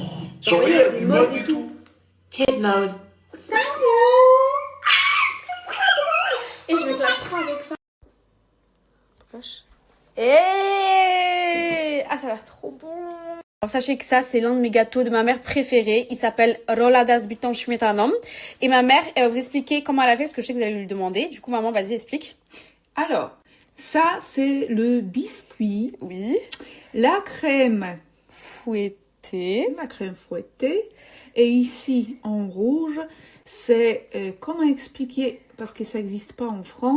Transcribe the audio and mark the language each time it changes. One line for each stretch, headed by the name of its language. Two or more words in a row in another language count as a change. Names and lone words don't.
French: Genre, il y a des modes et tout.
English: kid mode,
French: Et je vais la prendre avec ça. Et ah, ça a l'air trop bon. Alors sachez que ça, c'est l'un de mes gâteaux de ma mère préférée. Il s'appelle
Polish: Rollada z bitą śmietaną.
French: Et ma mère, elle va vous expliquer comment elle a fait, parce que je sais que vous allez lui demander. Du coup, maman, vas-y, explique. Alors, ça c'est le biscuit, Oui. la crème Fouettée. fouettée, et ici en rouge, c'est comment expliquer, parce que ça n'existe pas en France.